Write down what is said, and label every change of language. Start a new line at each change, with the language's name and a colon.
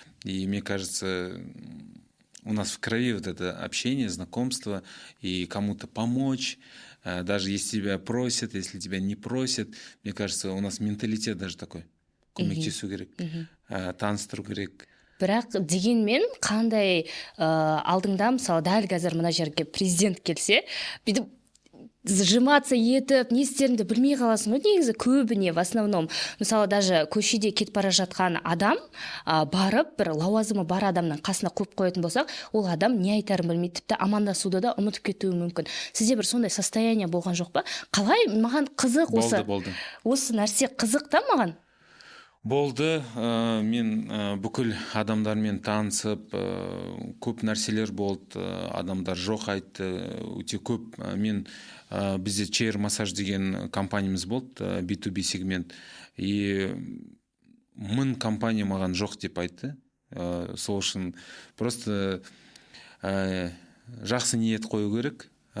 Russian: И мне кажется, у нас в крови вот это общение, знакомство и кому-то помочь. Даже если тебя просят, если тебя не просят, мне кажется, у нас менталитет даже такой.
Kazakh: Көмектесу керек, таныстыру керек. бірақ дегенмен қандай алдыңда мысалы дәл қазір мына жерге президент келсе бүйтіп сжиматься етіп не істеріңді білмей қаласың ғой негізі көбіне
Russian: в основном.
Kazakh: Мысалы даже көшеде кетіп бара жатқан адам барып бір лауазымы бар адамның қасына қойып қоятын болсақ, ол адам не айтарын білмейді, тіпті амандасуды да ұмытып кетуі мүмкін. Сізде бір сондай состояние болған жоқ па? Қалай? Маған қызық осы. Болды. Осы нәрсе қызық та маған. Болды. Мен бүкіл адамдармен танысып, көп нәрселер болды. Адамдар жоқ айтты. Өте көп. Мен бізде чейр массаж деген компаниямыз болды, B2B сегмент. И 1000 компания маған жоқ деп айтты. Сол үшін просто жақсы ниет қою керек.